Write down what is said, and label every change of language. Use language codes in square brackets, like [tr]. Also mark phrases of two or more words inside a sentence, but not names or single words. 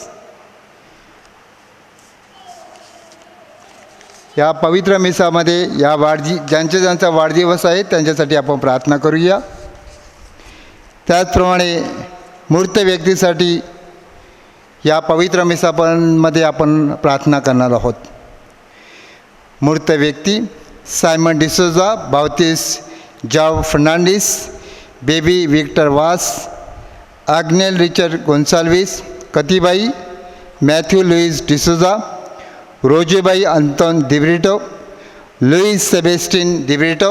[mr] या पवित्र मिसामध्ये ज्यांचा वाढदिवस आहे त्यांच्यासाठी आपण प्रार्थना करूया. त्याचप्रमाणे मूर्त व्यक्तीसाठी या पवित्र मिसामध्ये आपण प्रार्थना करणार आहोत. मूर्त व्यक्ती सायमन डिसोजा, बावतीस जाव फर्नांडिस, बेबी विक्टर वास, आग्नेल रिचर्ड गोन्साल्विस, कतिबाई मॅथ्यू लुईस डिसोजा, रोजेबाई अंतोन दिब्रिटो, लुईस सेबेस्टिन दिब्रिटो.